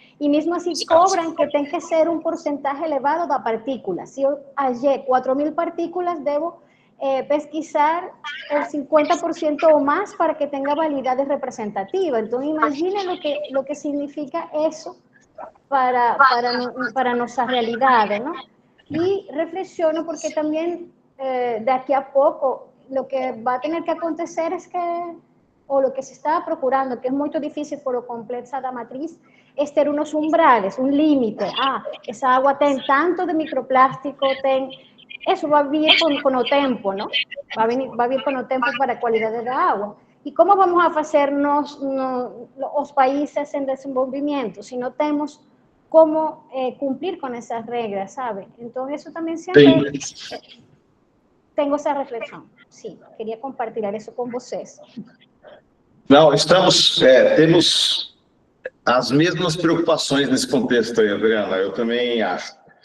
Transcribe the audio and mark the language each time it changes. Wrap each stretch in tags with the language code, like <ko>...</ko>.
<pt>E mesmo assim cobram que tem que ser um porcentagem elevado da partícula. Se eu achei 4.000 partículas, devo pesquisar el 50% ou mais para que tenha validade representativa. Então, imaginem lo que significa isso para nossa realidade, não?</pt> <es>Y reflexiono porque también de aquí a poco lo que va a tener que acontecer es que, o lo que se está procurando, que es muy difícil por lo compleja</es> <pt>da matriz,</pt> <es>es tener unos umbrales, un límite. Esa agua tiene tanto de microplástico, eso va a vir con el tiempo, ¿no? Va a vir con el tiempo para la calidad de la agua. ¿Y cómo vamos a hacernos los países en desenvolvimiento si no tenemos cómo cumplir con esas regras, ¿sabe? Entonces, eso también siempre tengo esa reflexión. Sí, quería compartir eso con vocês.</es> <pt>Não, temos as mesmas preocupações nesse contexto aí, Adriana, eu também acho.</pt>